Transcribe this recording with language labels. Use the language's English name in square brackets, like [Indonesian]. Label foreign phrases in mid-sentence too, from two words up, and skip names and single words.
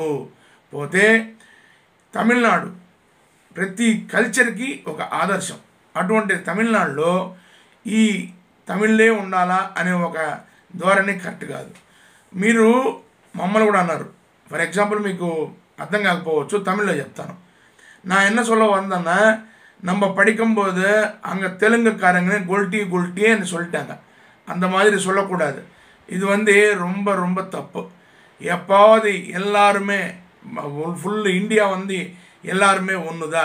[Telugu] పోతే తమిళనాడు ప్రతి కల్చర్కి ఒక ఆదర్శం. అటువంటి తమిళనాడులో ఈ తమిళ్లే ఉండాలా అనే ఒక ధోరణి కరెక్ట్ కాదు. మీరు మమ్మల్ని కూడా అన్నారు. [English] for example [Telugu] మీకు అర్థం కాకపోవచ్చు, తమిళ్లో చెప్తాను. [Tamil] நான் என்ன சொல்ல வந்தேன்னா, நம்ம படிக்கும்போது அங்கே தெலுங்குக்காரங்க குல்ட்டின்னு சொல்லிட்டாங்க. அந்த மாதிரி சொல்லக்கூடாது. இது ரொம்ப ரொம்ப தப்பு. எப்பாவது எல்லாருமே ஃபுல் இந்தியா எல்லாருமே ஒன்று தான்.